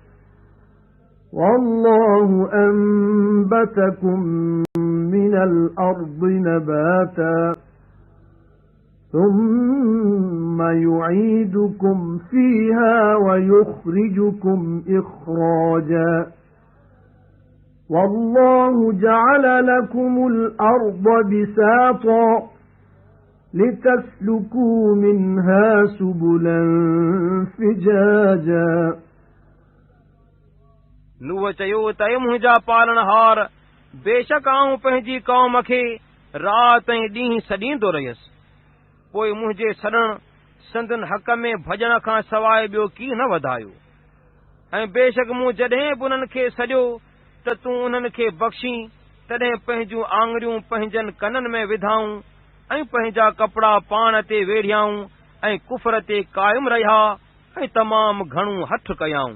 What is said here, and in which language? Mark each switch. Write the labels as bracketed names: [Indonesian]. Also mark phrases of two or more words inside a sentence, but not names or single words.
[Arabic] والله أنبتكم من الأرض نباتا ثم يعيدكم فيها ويخرجكم إخراجا والله جعل لكم الأرض بساطا لتسلكوا منها سبلا فجاجا [Sindhi] नूह चयो त मुंहिंजा पालनहार, बेशक आऊं पंहिंजी क़ौम खे राति ऐं ॾींहुं सॾींदो रहियसि, पोइ मुंहिंजे सॾण संदन हक़ में भॼण खां सवाइ ॿियो की न वधायो। ऐं बेशक मूं जॾहिं बि उन्हनि खे सॼो त तूं उन्हनि खे बख़्शी त तॾहिं पंहिंजूं आङुरियूं पंहिंजनि कननि में विधाऊं ऐं पंहिंजा कपिड़ा पाण ते वेढ़ियाऊं ऐं कुफर ते क़ाइम रहिया ऐं तमामु घणूं हठ कयाऊं।